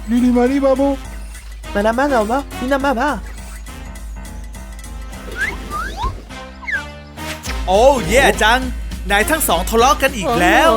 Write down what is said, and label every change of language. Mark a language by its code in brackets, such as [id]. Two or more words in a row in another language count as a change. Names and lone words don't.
[th] mari babo. Mana mana ba? Ina ma ba. โอ้แย่จัง นายทั้งสองทะเลาะกันอีกแล้ว